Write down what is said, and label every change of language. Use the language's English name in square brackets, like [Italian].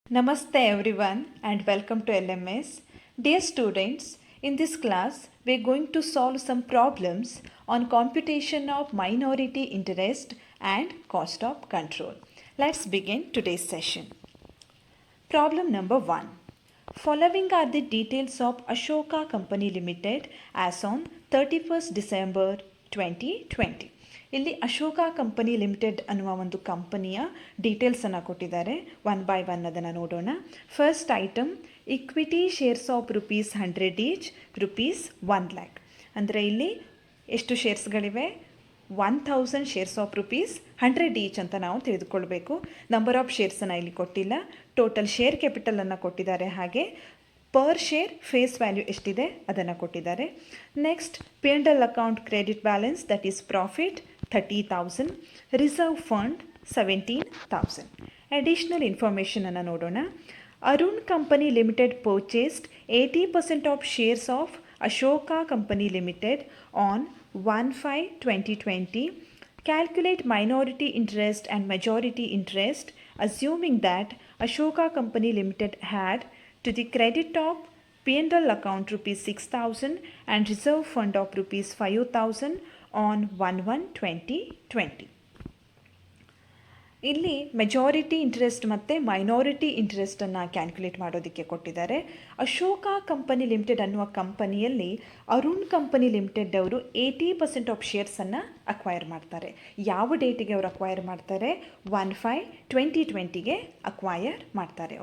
[English] Namaste everyone and welcome to LMS. Dear students, in this class we are going to solve some problems on computation of minority interest and cost of control. Let's begin today's session. Problem number 1. Following are the details of Ashoka Company Limited as on 31st December 2020. [Kannada] ಇಲ್ಲಿ Ashoka company limited ಅನ್ನುವ ಒಂದು ಕಂಪನಿಯ ಡೀಟೇಲ್ಸನ್ನು ಕೊಟ್ಟಿದ್ದಾರೆ. [English] one by one [Kannada] ಅದನ್ನು ನೋಡೋಣ. [English] First item equity shares of ₹100 each ₹1 lakh. [Kannada] ಅಂದರೆ ಇಲ್ಲಿ ಎಷ್ಟು ಶೇರ್ಸ್ಗಳಿವೆ? [English] 1000 shares of ₹100 each [Kannada] ಅಂತ ನಾವು ತಿಳಿದುಕೊಳ್ಬೇಕು. ನಂಬರ್ ಆಫ್ ಶೇರ್ಸನ್ನು ಇಲ್ಲಿ ಕೊಟ್ಟಿಲ್ಲ. ಟೋಟಲ್ ಶೇರ್ ಕ್ಯಾಪಿಟಲನ್ನು ಕೊಟ್ಟಿದ್ದಾರೆ. ಹಾಗೆ ಪರ್ ಶೇರ್ ಫೇಸ್ ವ್ಯಾಲ್ಯೂ ಎಷ್ಟಿದೆ ಅದನ್ನು ಕೊಟ್ಟಿದ್ದಾರೆ. [English] Next P&L account credit balance that is profit 30,000, reserve fund 17,000. [Kannada] Additional ಇನ್ಫಾರ್ಮೇಷನನ್ನು ನೋಡೋಣ. [English] Arun company limited purchased 80% of shares of Ashoka company limited on 1/5/2020. Calculate minority interest and majority interest assuming that Ashoka Company Limited had to the credit of P&L account ₹6,000 and reserve fund of ₹5,000 on 1/1/2020. [Kannada] ಇಲ್ಲಿ majority interest ಮತ್ತು minority ಇಂಟ್ರೆಸ್ಟನ್ನು calculate ಮಾಡೋದಕ್ಕೆ ಕೊಟ್ಟಿದ್ದಾರೆ. Ashoka company limited ಅನ್ನುವ ಕಂಪನಿಯಲ್ಲಿ Arun company limited ಅವರು 80% of ಶೇರ್ಸನ್ನು acquire ಮಾಡ್ತಾರೆ. ಯಾವ ಡೇಟಿಗೆ ಅವರು ಅಕ್ವೈರ್ ಮಾಡ್ತಾರೆ? 1/5/2020ಗೆ ಅಕ್ವೈರ್ ಮಾಡ್ತಾರೆ.